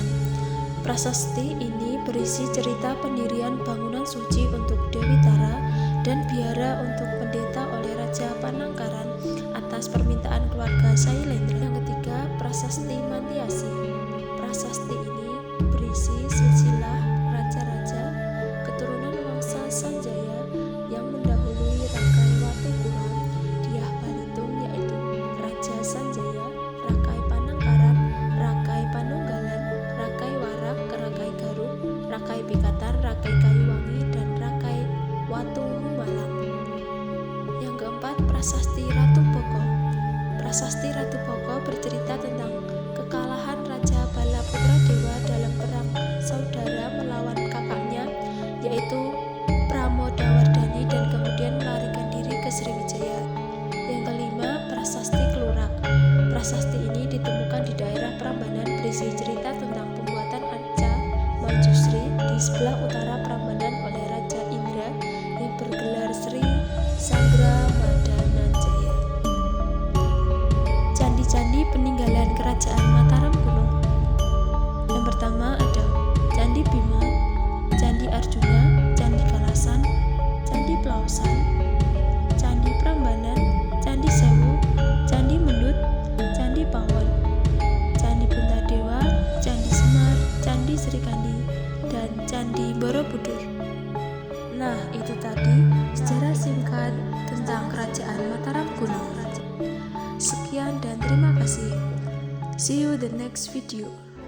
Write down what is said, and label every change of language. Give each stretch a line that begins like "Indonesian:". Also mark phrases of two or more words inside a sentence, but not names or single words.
Indonesian: Prasasti ini berisi cerita pendirian bangunan suci untuk Dewi Tara dan biara untuk pendeta oleh Raja Panangkaran atas permintaan keluarga Sailendra. Yang ketiga, Prasasti Mantiasi. Prasasti ini berisi silsilah raja-raja keturunan Wangsa Sanjaya yang mendahului Rakai Watukuha, Dyah Balitung yaitu Raja Sanjaya, Rakai Panangkaran, Rakai Panunggalan, Rakai Warak, Rakai Garuk, Rakai Pikatar, Rakai Kayuwangi, dan Rakai Watuhumalang. Yang keempat, Prasasti Ratu Boko. Prasasti Ratu Boko bercerita tentang kekalahan Raja Bala Putra Dewa dalam perang saudara melawan kakaknya yaitu Pramodawardhani dan kemudian melarikan diri ke Sriwijaya. Yang kelima, Prasasti Klurak. Prasasti ini ditemukan di daerah Prambanan berisi cerita tentang pembuatan arca Manjusri di sebelah utara Prambanan oleh Raja Indra yang bergelar Sri Sangramadana-Jaya. Candi-candi peninggalan Kerajaan Mataram kuno. Yang pertama ada Candi Bima, Candi Arjuna, Candi Kalasan, Candi Plausan, Candi Prambanan, Candi Sewu, Candi Mendut, Candi Pawon, Candi Puntadewa, Candi Semar, Candi Srikandi, dan Candi Borobudur. Nah, itu tadi sejarah singkat tentang Kerajaan Mataram kuno. Sekian dan terima kasih.
English: See you the next video.